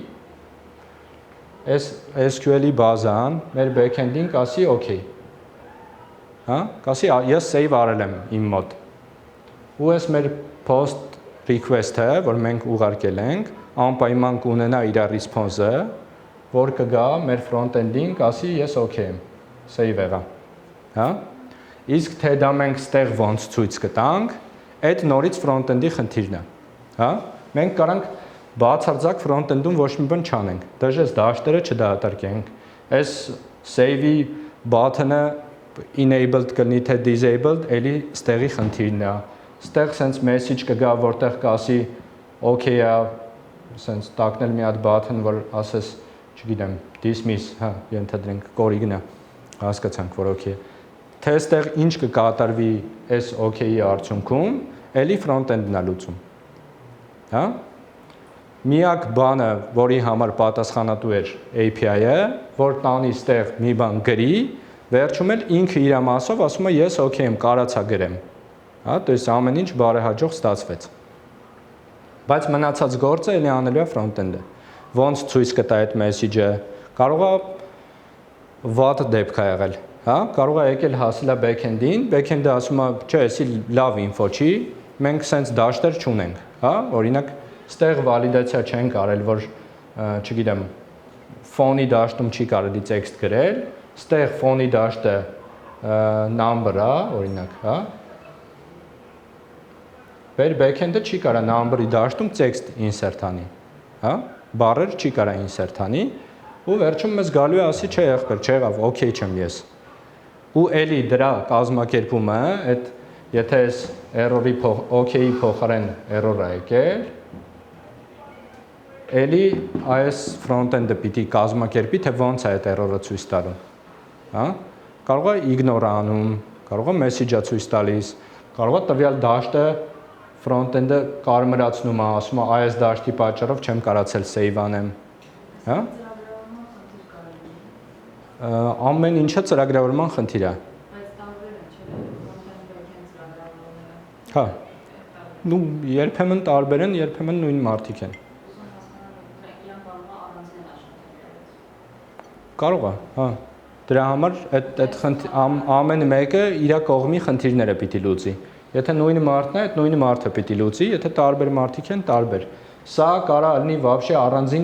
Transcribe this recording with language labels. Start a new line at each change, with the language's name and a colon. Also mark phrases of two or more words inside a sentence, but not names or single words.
Armenian: այս SQL-ի բազան մեր backend-ին կասի okay։ Հա, կասի ես save արել եմ իմ մոտ։ Ու այս մեր
English: post request-
Armenian: ը, որ մենք ուղարկել ենք, անպայման կունենա իր response-ը, որ կգա մեր front-end-ին, կասի ես okay եմ, save եղա։ Հա։ Իսկ թե դա մենք ստեղ ոնց ցույց կտանք, այդ նորից front-end-ի խնդիրն է։ Հա։ Մենք կարանք բացարձակ front-end-ում ոչ մի բան չանենք։ Դժես դաշտերը չդատարկենք։ Այս save-ի
English: button-ը enabled
Armenian: կլինի թե disabled, էլի ստեղի խնդիրն է։ Ստեղ
English: sense message
Armenian: կգա, որտեղ կասի okay է, sense տակնել մի հատ button, որ ասես, չգիտեմ, dismiss, հա, ենթադրենք կորիգն է, հասկացանք, որ okay։ Թե ստեղ ինչ կկատարվի այս okay-ի արդյունքում, էլի front-end-ն է լուծում։ Հա։ Միակ բանը, որի համար պատասխանատու էր API-ը, որ տանի ստեղ մի բան գրի, վերջում էլ ինքը իր մասով ասում է ես okay եմ, կարացա գրեմ։ Հա,
Russian: то есть
Armenian: ամեն ինչ բարեհաջող ստացվեց։ Բայց մնացած գործը էլի անելու է front-end-ը։ Ոնց ցույց կտա այդ message-ը, կարող է վատ դեպք է եղել, հա, կարող է եկել հասել է backend-ին, backend-ը ասում է, չէ, էսի լավ ինֆո չի, մենք sense դաշտեր չունենք, հա, օրինակ, ստեղ վալիդացիա չենք արել, որ, չգիտեմ, phone-ի դաշտում չի կարելի text գրել, ստեղ phone-ի դաշտը number-ը, օրինակ, հա, Մեր backend-ը չի կարա number-ի դաշտում
English: text insert
Armenian: անի, հա, բառեր չի կարա insert անի, ու վերջում մեզ գալու է ասի, չէ եղբայր, չեղավ, okay չեմ ես։ Ու էլի դրա կազմակերպումը, այդ եթե այս
English: error-ի okay-ի
Armenian: փոխարեն error է եկել, էլի այս front-end-ը պիտի կազմակերպի, թե ոնց է այդ error-ը ցույց տալու, հա, կարող է ignore անում, կարող է message-ը ցույց տալիս, կարող է տվյալ դաշտը front-end-ը կարմրացնում է, ասում է այս դաշտի պատճառով չեմ կարացել save անեմ, հա։ Ամեն ինչը ծրագրավորման խնդիր է։ Բայց տարբեր են, չէ՞, front-end back-end ծրագրավորողները։ Հա։ Նու երբեմն տարբեր են, երբեմն նույն մարդիկ են։ Ուզում հասկանալ, որ իրան կարող է առանձին աշխատել։ Կարող է, հա։ Դրա համար այդ ամեն մեկը իր կողմի խնդիրները պիտի լուծի։ Եթե նույն մարդն է, այդ նույն մարդը պիտի լուծի, եթե տարբեր մարդիկ են, տարբեր։ Սա կարա լինի вообще առանձին